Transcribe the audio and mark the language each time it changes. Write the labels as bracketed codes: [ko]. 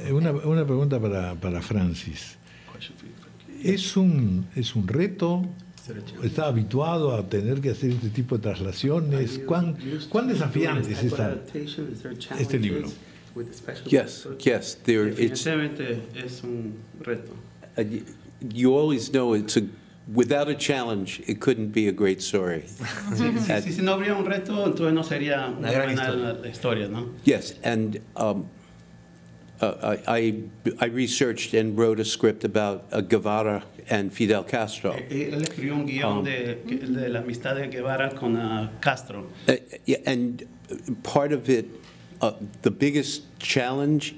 [es] Una pregunta para Francis. ¿Es un reto? ¿Está habituado a tener que hacer este tipo de traslaciones? ¿Cuán desafiante es este libro? [en] Yes, there, it's, [es] definitivamente es un reto. [en] you always know without a challenge, it couldn't be a great story. [es] Si no habría un reto, entonces no sería una gran buena historia. la historia, ¿no? [en] Yes, and I researched and wrote a script about Guevara and Fidel Castro. [es] Él escribió un guión de la amistad de Guevara con Castro. [en] Yeah, and part of it, the biggest challenge